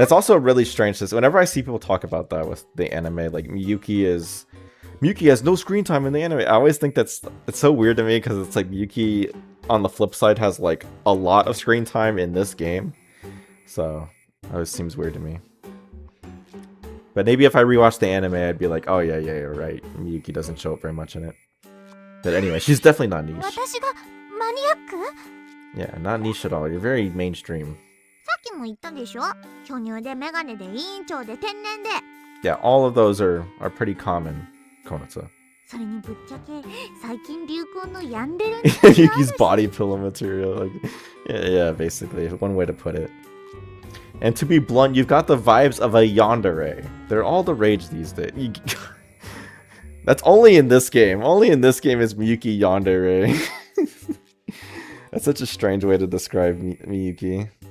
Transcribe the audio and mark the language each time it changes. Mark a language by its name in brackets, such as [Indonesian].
[English] That's also really strange. Whenever I see people talk about that with the anime, like Miyuki has no screen time in the anime. I always think it's so weird to me because it's like Miyuki on the flip side has like a lot of screen time in this game. So that always seems weird to me. But maybe if I rewatch the anime, I'd be like, oh yeah, you're right. Miyuki doesn't show up very much in it. But anyway, she's definitely not niche. [Japanese] 私がマニアック？ [English] Yeah, not niche at all. You're very mainstream. [Japanese] さっきも言ったでしょ。巨乳でメガネで委員長で天然で。 [English] Yeah, all of those are pretty common, Konatsu. [Japanese] それにぶっちゃけ最近流行のヤンデレン [English] Yuki's body pillow material. Like, yeah, basically, one way to put it. And to be blunt, you've got the vibes of a yandere. They're all the rage these days. That's only in this game. Only in this game is Miyuki yandere. That's such a strange way to describe Miyuki.